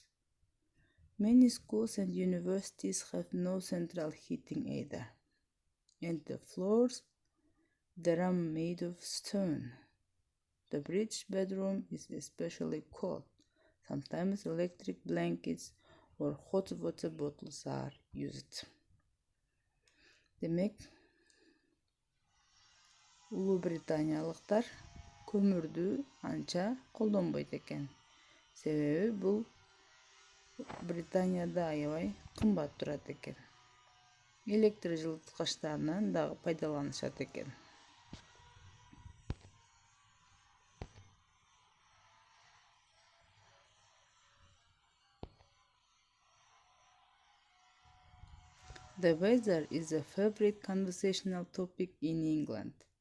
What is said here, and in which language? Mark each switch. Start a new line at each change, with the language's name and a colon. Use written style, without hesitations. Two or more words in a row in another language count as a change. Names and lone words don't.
English: Many schools and universities have no central heating either, and the floors there are made of stone. The British bedroom is especially cold. Sometimes electric blankets or hot water bottles are used.
Kyrgyz: Демек, Улуу Британиялыктар көмүрдү анча колдонбойт экен. Себеби бул Британияда аябай кымбат турат экен. Электр жылыткычтарынан дагы пайдаланышат экен.
English: The weather is a favorite conversational topic in England.